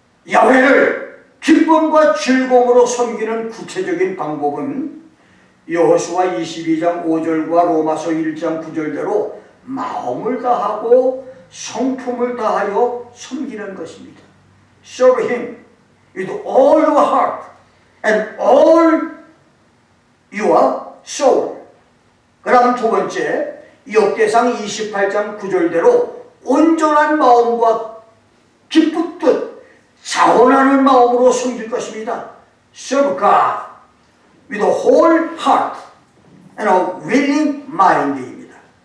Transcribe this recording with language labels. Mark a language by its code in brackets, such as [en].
[ko] 야훼를 기쁨과 즐거움으로 섬기는 구체적인 방법은 여호수아 22장 5절과 로마서 1장 9절대로 마음을 다하고 성품을 다하여 섬기는 것입니다. [en] Serve Him with all your heart and all your soul. [ko] 그 다음 두 번째, 역대상 28장 9절대로 온전한 마음과 기쁘듯 자원하는 마음으로 섬길 것입니다. [en] Serve God with a whole heart and a willing mind입니다.